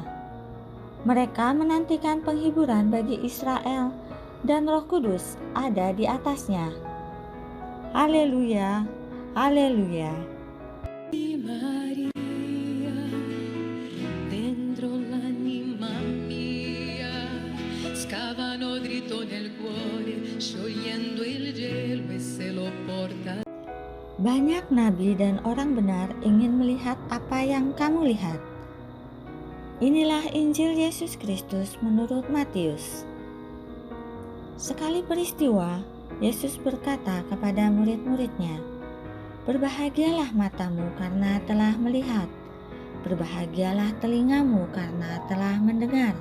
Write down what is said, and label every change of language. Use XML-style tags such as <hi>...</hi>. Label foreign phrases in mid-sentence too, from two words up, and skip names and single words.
<id>Mereka menantikan penghiburan bagi Israel, dan Roh Kudus ada di atasnya. Haleluya, haleluya.</id> <it>Maria, dentro l'anima mia, scavano dritto nel cuore, sciogliendo il gelo e se lo porta.</it> <id>Banyak nabi dan orang benar ingin melihat apa yang kamu lihat. Inilah Injil Yesus Kristus menurut Matius. Sekali peristiwa, Yesus berkata kepada murid-muridnya, "Berbahagialah matamu karena telah melihat, berbahagialah telingamu karena telah mendengar.</id>